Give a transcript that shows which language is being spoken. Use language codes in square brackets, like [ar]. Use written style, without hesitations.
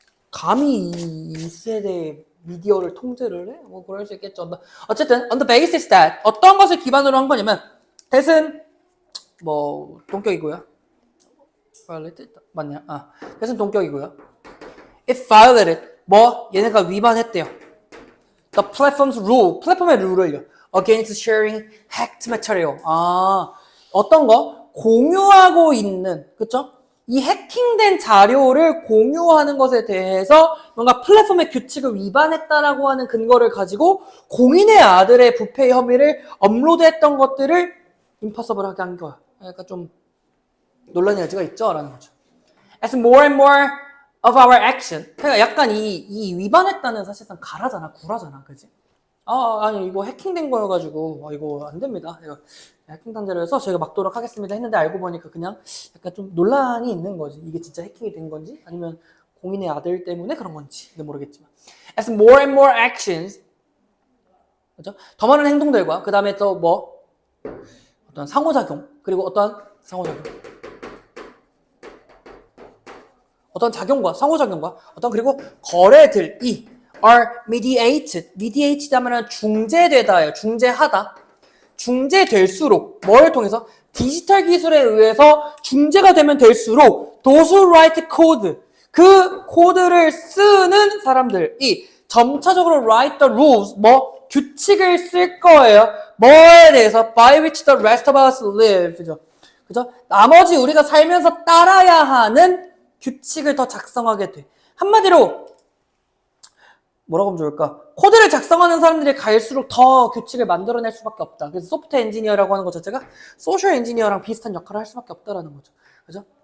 [ko] 감히 이 세대 미디어를 통제를 해? 뭐 그럴 수 있겠죠. 어쨌든 [en] on the basis that [ko] 어떤 것을 기반으로 한 거냐면 that은 뭐 동격이고요. 맞냐? that은 동격이고요. [en] It violated [ko] 뭐 얘네가 위반했대요. [en] The platform's rule, [ko] 플랫폼의 룰을요. [en] Against sharing hacked material. [ko] 어떤 거? 공유하고 있는, 그쵸? 이 해킹된 자료를 공유하는 것에 대해서 뭔가 플랫폼의 규칙을 위반했다라고 하는 근거를 가지고 공인의 아들의 부패 혐의를 업로드했던 것들을 impossible하게 한 거야. 그러니까 좀 논란의 여지가 있죠? 라는 거죠. [en] As more and more of our action. [ko] 그러니까 약간 이 위반했다는 사실상 가라잖아, 구라잖아, 그지? 아니, 이거 해킹된 거여가지고, 이거 안 됩니다. 이거 해킹된 자료여서 저희가 막도록 하겠습니다 했는데 알고 보니까 그냥 약간 좀 논란이 있는 거지. 이게 진짜 해킹이 된 건지, 아니면 공인의 아들 때문에 그런 건지, 모르겠지만. [en] As more and more actions. [ko] 그죠? 더 많은 행동들과, 그 다음에 또 뭐, 어떤 상호작용, 그리고 어떤 상호작용. 어떤 작용과 상호작용과 어떤 그리고 거래들이 [en] are mediated [ko] 하면 중재되다예요. 중재하다. 중재될수록 뭐를 통해서 디지털 기술에 의해서 중재가 되면 될수록 [en] those who write code [ko] 그 코드를 쓰는 사람들이 점차적으로 [en] write the rules [ko] 뭐 규칙을 쓸 거예요. 뭐에 대해서 [en] by which the rest of us live [ko] 그죠? 나머지 우리가 살면서 따라야 하는 규칙을 더 작성하게 돼. 한마디로 뭐라고 하면 좋을까? 코드를 작성하는 사람들이 갈수록 더 규칙을 만들어낼 수밖에 없다. 그래서 소프트 엔지니어라고 하는 것 자체가 소셜 엔지니어랑 비슷한 역할을 할 수밖에 없다라는 거죠. 그죠?